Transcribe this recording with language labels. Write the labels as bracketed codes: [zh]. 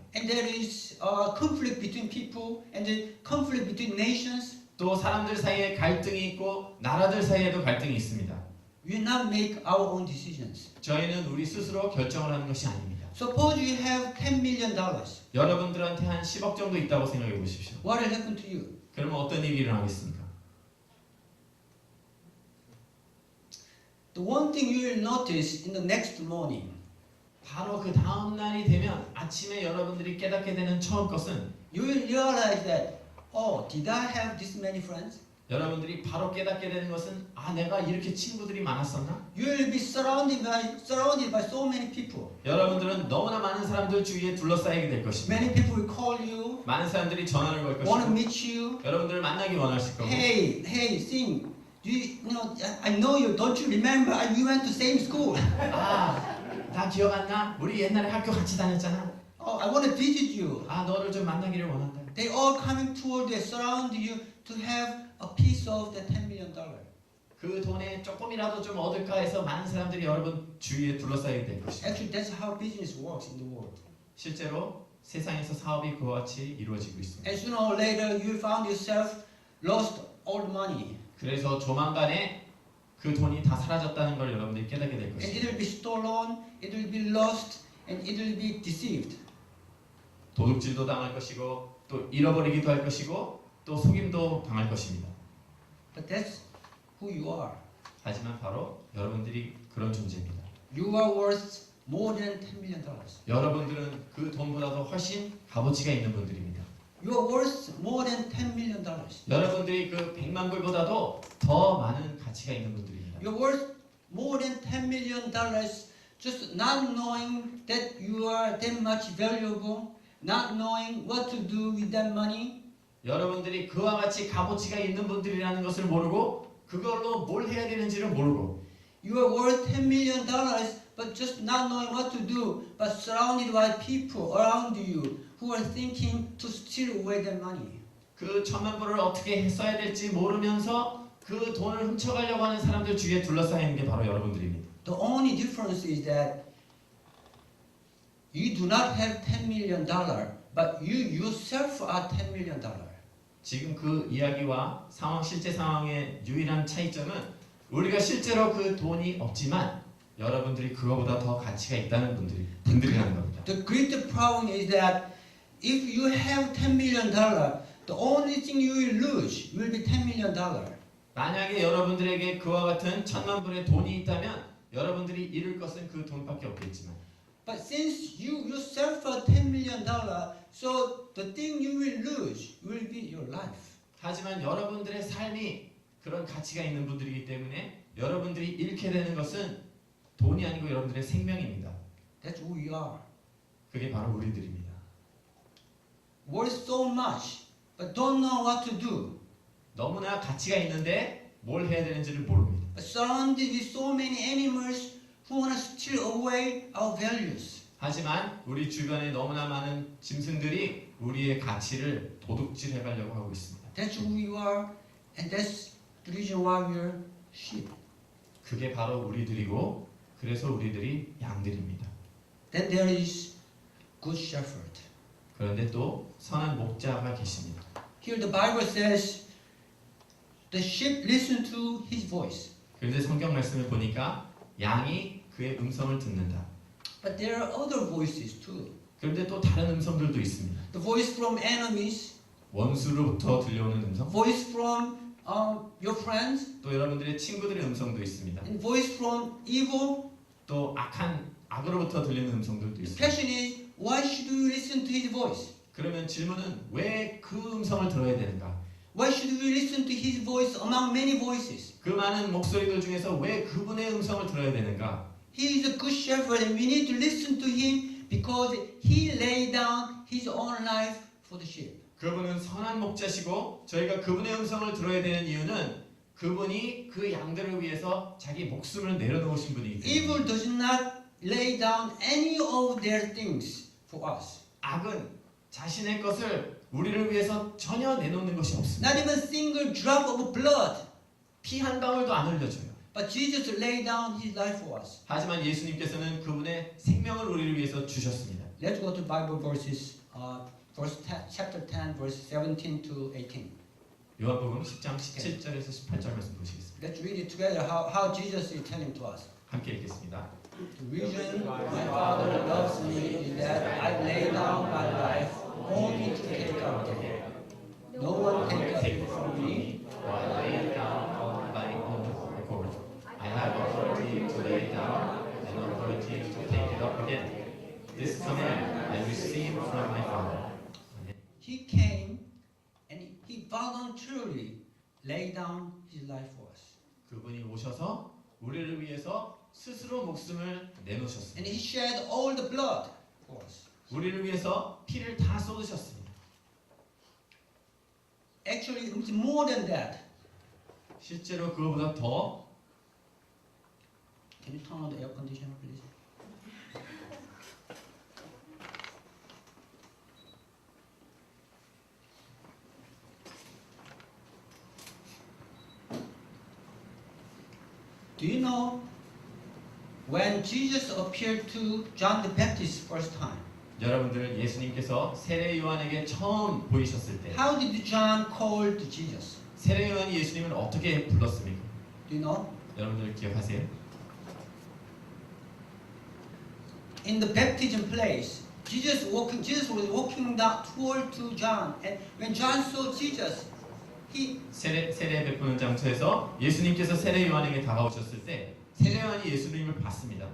[en] And there is conflict between people and the conflict between nations. [ko] 또 사람들 사이에 갈등이 있고 나라들 사이에도 갈등이 있습니다. [en] We will not make our own decisions. [ko] 저희는 우리 스스로 결정을 하는 것이 아닙니다. [en] Suppose you have $10 million. [ko] 여러분들한테 한 10억 정도 있다고 생각해 보십시오. [en] What will happen to you? [ko] 그러면 어떤 일이 일어나겠습니까? [en] The one thing you will notice in the next morning, [ko] 바로 그 다음 날이 되면 아침에 여러분들이 깨닫게 되는 처음 것은 [en] you will realize that, oh, did I have this many friends? [ko] 여러분들이 바로 깨닫게 되는 것은 아 내가 이렇게 친구들이 많았었나? [en] You will be surrounded by so many people. [ko] 여러분들은 너무나 많은 사람들 주위에 둘러싸이게 될 것입니다. [en] Many people will call you, [ko] 많은 사람들이 전화를 걸 [en] want to meet you. [ko] 여러분들을 만나기 원하실 거고 [en] Hey, Sing, I know you. Don't you remember? We went to same school. [ko] 나 기억 안 나? 우리 옛날에 학교 같이 다녔잖아. [en] Oh, I want to visit you. [ko] 너를 좀 만나기를 원한다. [en] They all coming toward you, surround you to have a piece of the $10 million. [ko] 그 돈에 조금이라도 좀 얻을까 해서 많은 사람들이 여러분 주위에 둘러싸이게 될 것입니다. [en] Actually, that's how business works in the world. [ko] 실제로 세상에서 사업이 그와 같이 이루어지고 있습니다. [en] And sooner or later, you found yourself lost all the money. [ko] 그래서 조만간에 그 돈이 다 사라졌다는 걸 여러분들이 깨닫게 될 [en] And it [ko] 것입니다. [en] will be stolen, it will be lost, and it will be deceived. [ko] 도둑질도 당할 것이고 또 잃어버리기도 할 것이고 또 속임도 당할 것입니다. [en] But that's who you are. [ko] 하지만 바로 여러분들이 그런 존재입니다. [en] You are worth more than $10 million. [ko] 여러분들은 그 돈보다도 훨씬 값어치가 있는 분들입니다. [en] You are worth more than $10 million. [ko] 여러분들이 그 100만 불보다도 더 많은 가치가 있는 분들입니다. [en] You're worth more than $10 million just not knowing that you are that much valuable, not knowing what to do with that money. [ko] 여러분들이 그와 같이 값어치가 있는 분들이라는 것을 모르고 그걸로 뭘 해야 되는지를 모르고 [en] You are worth $10 million but just not knowing what to do, but surrounded by people around you who are thinking to steal away that money. [ko] 그 1,000만 불을 어떻게 써야 될지 모르면서 그 돈을 훔쳐가려고 하는 사람들 주위에 둘러싸이는 게 바로 여러분들입니다. [en] The only difference is that you do not have $10 million, but you yourself are $10 million. [ko] 지금 그 이야기와 실제 상황의 유일한 차이점은 우리가 실제로 그 돈이 없지만 여러분들이 그거보다 더 가치가 있다는 분들이라는 겁니다. [en] The great problem is that if you have $10 million, the only thing you will lose will be $10 million. [ko] 만약에 여러분들에게 그와 같은 1,000만 불의 돈이 있다면 여러분들이 잃을 것은 그 돈밖에 없겠지만 [en] But since you yourself are $10 million, so the thing you will lose will be your life. [ko] 하지만 여러분들의 삶이 그런 가치가 있는 분들이기 때문에 여러분들이 잃게 되는 것은 돈이 아니고 여러분들의 생명입니다. [en] That's who we are. [ko] 그게 바로 우리들입니다. [en] Worth so much, but don't know what to do. [ko] 너무나 가치가 있는데 뭘 해야 되는지를 모릅니다. [en] But surrounded with so many animals who want to steal away our values. [ko] 하지만 우리 주변에 너무나 많은 짐승들이 우리의 가치를 도둑질해 가려고 하고 있습니다. [en] That's who we are, and that's the reason why we are sheep. [ko] 그게 바로 우리들이고 그래서 우리들이 양들입니다. [en] Then there is good shepherd. [ko] 그런데 또 선한 목자가 계십니다. [en] Here the Bible says, the sheep listen to his voice. [ko] 그런데 성경 말씀을 보니까 양이 그의 음성을 듣는다. [en] But there are other voices too. [ko] 그런데 또 다른 음성들도 있습니다. [en] The voice from enemies, [ko] 원수로부터 들려오는 음성, [en] voice from your friends, [ko] 또 여러분들의 친구들의 음성도 있습니다. [en] and voice from evil. [ko] 또 악으로부터 들리는 음성들도 [en] The [ko] 있습니다. [en] question is, why should we listen to his voice? [ko] 그러면 질문은 왜 그 음성을 들어야 되는가? [en] Why should we listen to his voice among many voices? [ko] 그 많은 목소리들 중에서 왜 그분의 음성을 들어야 되는가? [en] He is a good shepherd and we need to listen to him because he laid down his own life for the sheep. [ko] 그분은 선한 목자시고 저희가 그분의 음성을 들어야 되는 이유는 그분이 그 양들을 위해서 자기 목숨을 내려놓으신 분이기 때문에 [en] Evil does not lay down any of their things for us. [ko] 악은 자신의 것을 우리를 위해서 전혀 내놓는 것이 없습니다. [en] Not even a single drop of blood. [ko] 피 한 방울도 안 흘려줘요. [en] But Jesus laid down his life for us. [ko] 하지만 예수님께서는 그분의 생명을 우리를 위해서 주셨습니다. [en] Let's go to Bible verses, chapter 10, verse 17 to 18. [ko] 요한복음 10장 17절에서 18절 말씀 보시겠습니다. [en] Let's read it together how Jesus is telling to us. [ko] 함께 읽겠습니다. [en] The reason my Father loves me is that I lay down my life only to take up again. No one takes it from me, while I lay down on my own accord. I have authority to lay down and authority to take it up again. This command I received from my Father. He came and he voluntarily laid down his life for us. [ko] 그분이 오셔서 우리를 위해서 스스로 목숨을 [en] And [ko] 내놓으셨습니다. [en] he shed all the blood for us. [ko] 우리를 위해서 피를 다 쏟으셨습니다. [en] Actually, it's more than that. [ko] 실제로 그거보다 더 [en] Can you turn on the air conditioner, please? Do you know when Jesus appeared to John the Baptist first time? [ko] 여러분들 예수님께서 세례 요한에게 처음 보이셨을 때 [en] How did John call Jesus? [ko] 세례 요한이 예수님을 어떻게 불렀습니까? [en] Do you know? [ko] 여러분들 기억하세요? [en] In the baptism place, Jesus was walking down toward to John, and when John saw Jesus, he [ko] 세례 베푸는 장소에서 예수님께서 세례 요한에게 다가오셨을 때 세례 요한이 예수님을 봤습니다.